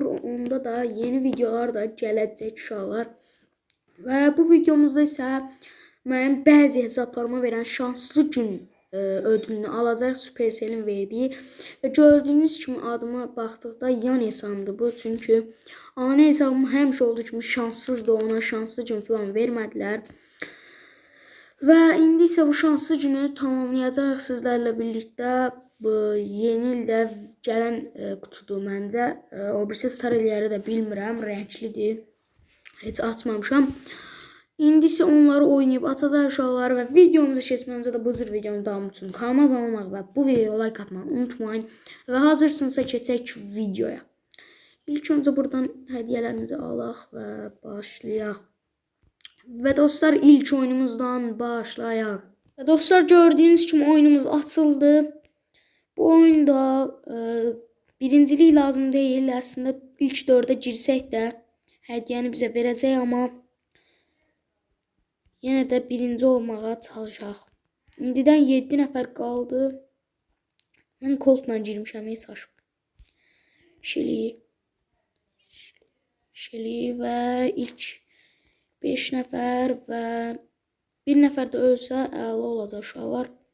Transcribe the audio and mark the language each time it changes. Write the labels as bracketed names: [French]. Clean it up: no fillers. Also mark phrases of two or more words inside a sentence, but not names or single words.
[Azerbaijani] Onda da yeni videolar da gələcək inşallah. Ve bu videomuzda ise benim bazı hesaplarıma veren şanslı gün ödülünü alacaq Supercell'in verdiği ve gördüğünüz kimi adıma baxdıqda yan hesabımdır bu, çünkü ana hesabım həmişə olduğu kimi şanssızdı, ona şanslı gün falan vermədilər və indi isə bu şanslı günü tamamlayacaq sizlərlə birlikdə. Bu yeni ildə gələn qutudur məncə. O birisi star elləri də bilmirəm, rənglidir, heç açmamışam. [Turkish] İndi ise onları oynayıp atacağız inşallah ve videomuza geçmemizde de bu tür videonun devamı için kanalıma abone olmayı ve bu videoya like atmayı unutmayın. Ve hazırsınızsa geçecek videoya. İlk önce buradan hediyelerimizi alaq ve başlayaq. [Azerbaijani] Ve dostlar ilk oyunumuzdan başlayaq. [Turkish] Ve dostlar gördüğünüz kimi oyunumuz açıldı. Bu oyunda birinciliği lazım değil. [Azerbaijani] Aslında ilk 4'e girsək də hediyeni bize verəcək, ama yine de birinci olmağa çalışaq. İndidən 7 nəfər qaldı. Mən Colt'la girmişəm, heç açıb. Şeli ve ilk 5 nəfər ve 1 nəfər də ölsə əla olacaq uşaqlar.